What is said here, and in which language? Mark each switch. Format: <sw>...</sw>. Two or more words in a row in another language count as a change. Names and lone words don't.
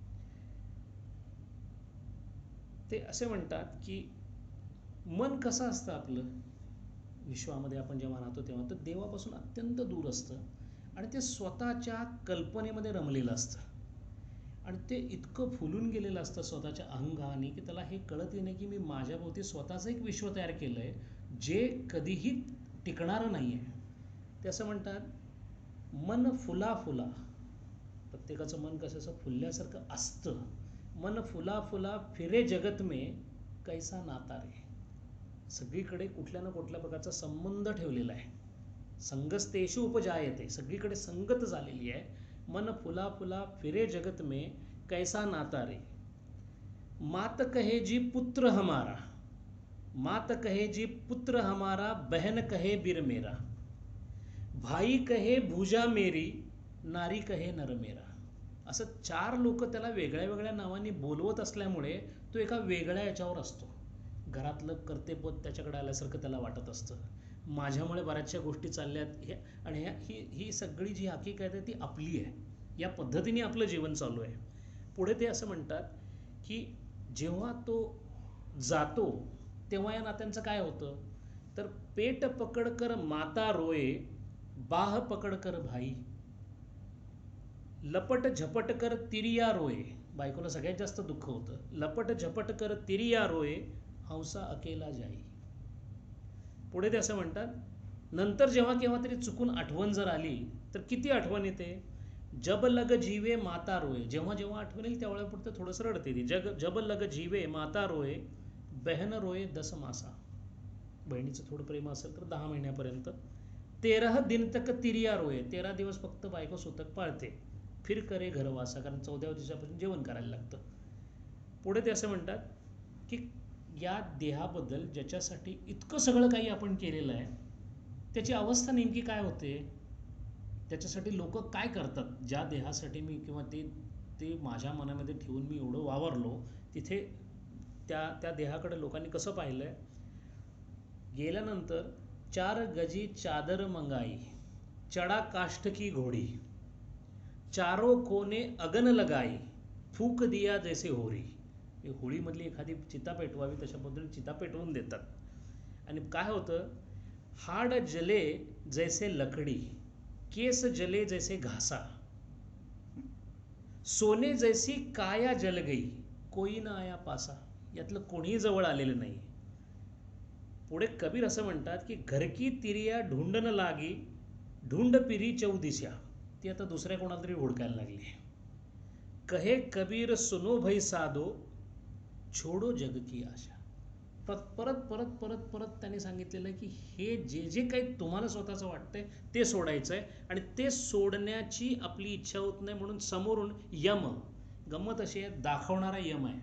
<mr>ते असे म्हणतात की मन कसं असतं आपलं विश्वामध्ये आपण जेव्हा राहतो तेव्हा, तर देवापासून अत्यंत दूर असतं आणि ते स्वतःच्या कल्पनेमध्ये रमलेलं असतं आणि ते इतकं फुलून गेलेलं असतं स्वतःच्या अहंगाने की त्याला हे कळतही नाही की मी माझ्याभोवती स्वतःचं एक विश्व तयार केलं आहे जे कधीही टिकणारं नाही आहे. ते असं म्हणतात, मन फुला फुला, प्रत्येकाचं मन कसं असं फुलल्यासारखं असतं.</mr> <hi>मन फुला फुला फिरे जगत में कैसा नाता रे.</hi> <mr>सगळीकडे कुठल्या ना कुठल्या प्रकारचा संबंध ठेवलेला आहे.</mr> <sa>संगस्तेषु उपजायते,</sa> <mr>सगळीकडे संगत झालेली आहे.</mr> <hi>मन फुला फुला फिरे जगत में कैसा नाता रे. मात कहे जी पुत्र हमारा, मात कहे जी पुत्र हमारा, बहन कहे बीर मेरा, भाई कहे भुजा मेरी, नारी कहे नर मेरा.</hi> <mr>असं 4 लोक त्याला वेगळ्या वेगळ्या नावांनी बोलवत असल्यामुळे तो एका वेगळ्या याच्यावर असतो. घरातलं कर्तेपद त्याच्याकडे आल्यासारखं त्याला वाटत असतं. माझ्यामुळे बऱ्याचशा गोष्टी चालल्यात आणि ही सगळी जी हकीकत आहे ती आपली आहे. या पद्धतीने आपलं जीवन चालू आहे. पुढे ते असं म्हणतात की जेव्हा तो जातो तेव्हा या नात्यांचं काय होतं, तर</mr> <hi>पेट पकड कर माता रोये, बाह पकड कर भाई, लपट झपट कर तिरिया रोये.</hi> <mr>बायकोला सगळ्यात जास्त दुःख होतं.</mr> <hi>लपट झपट कर तिरिया रोये, हंसा अकेला जाई.</hi> <mr>पुढे ते असं म्हणतात, नंतर जेव्हा केव्हा तरी चुकून आठवण जर आली तर किती आठवण येते,</mr> <hi>जब लग जीवे माता रोये.</hi> <mr>जेव्हा जेव्हा आठवण येईल त्यावेळेपुरतं थोडंसं रडते ती.</mr> <hi>जब लग जीवे माता रोये, बहन रोये 10 मासा.</hi> <mr>बहिणीचं थोडं प्रेम असेल तर 10 महिन्यापर्यंत.</mr> <hi>13 दिन तक तिरिया रोये,</hi> <mr>13 दिवस फक्त बायको सुतक पाळते.</mr> <hi>फिर करे घरवासा,</hi> <mr>कारण 14व्या दिवसापासून जेवण करायला लागतं. पुढे ते असं म्हणतात की या देहाबद्दल ज्याच्यासाठी इतकं सगळं काही आपण केलेलं आहे त्याची अवस्था नेमकी काय होते, त्याच्यासाठी लोक काय करतात. ज्या देहासाठी मी किंवा ते माझ्या मनामध्ये ठेवून मी एवढं वावरलो, तिथे त्या देहाकडे लोकांनी कसं पाहिलंय.</mr> <hi>गेल्यानंतर 4 गजी चादर मंगाई, चढा काष्ठ की घोडी, चारो कोने अगन लगाई, फूक दिया जैसे होरी.</hi> <mr>होळीमधली एखादी चिता पेटवावी तशा पद्धतीने चिता पेटवून देतात. आणि काय होतं,</mr> <hi>हाड जले जैसे लकडी, केस जले जैसे घासा, सोने जैसी काया जल गई, कोई ना आया पासा.</hi> <mr>यातलं कोणीही जवळ आलेलं नाही. पुढे कबीर असं म्हणतात की</mr> <hi>घरकी तिरिया ढूंढ न लागी, ढूंढ पिरी चौदिस्या.</hi> <mr>ती आता दुसऱ्या कोणाला तरी हुडकायला लागली.</mr> <hi>कहे कबीर सुनो भई साधो, छोडो जग की आशा.</hi> <mr>परत परत परत परत त्यांनी सांगितलेलं आहे की हे जे काही तुम्हाला स्वतःचं वाटतंय ते सोडायचं आहे आणि ते सोडण्याची आपली इच्छा होत नाही, म्हणून समोरून यम, गंमत अशी आहे, दाखवणारा यम आहे.</mr>